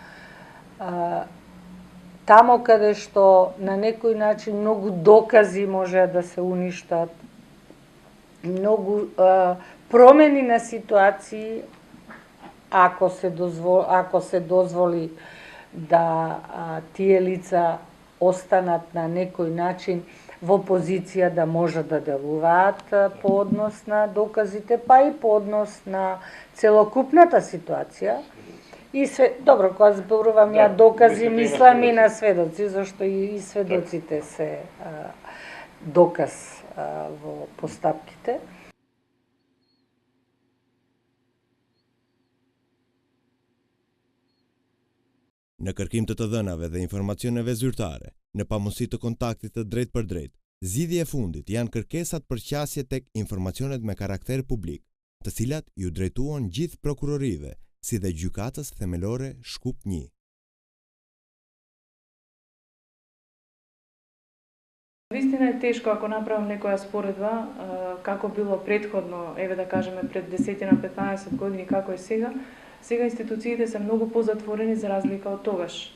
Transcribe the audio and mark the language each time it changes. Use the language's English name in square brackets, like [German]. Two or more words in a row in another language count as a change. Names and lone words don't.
[Macedonian] тамо каде што на некој начин многу докази може да се уништат, многу промени на ситуации, ако се дозволи да тие лица останат на некој начин во позиција да може да делуваат по однос на доказите, па и по однос на целокупната ситуација. И добро, кога зборувам ја докази, мислам и на сведоци, зашто и сведоците се доказ во постапките. [Albanian] Në kërkim të dhënave dhe informacioneve zyrtare, në pamundësi të kontaktit të drejt për drejt, zgjidhja e fundit janë kërkesat për qasje tek informacionet me karakter publik, të cilat ju drejtuan gjithë prokurorive, si dhe gjykatës themelore Shkup 1. [Macedonian] Вистина е тешко ако направам некоја споредба, како било предходно, еве да кажеме пред 10-15 години, како е сега. Сега институциите се многу позатворени за разлика од тогаш.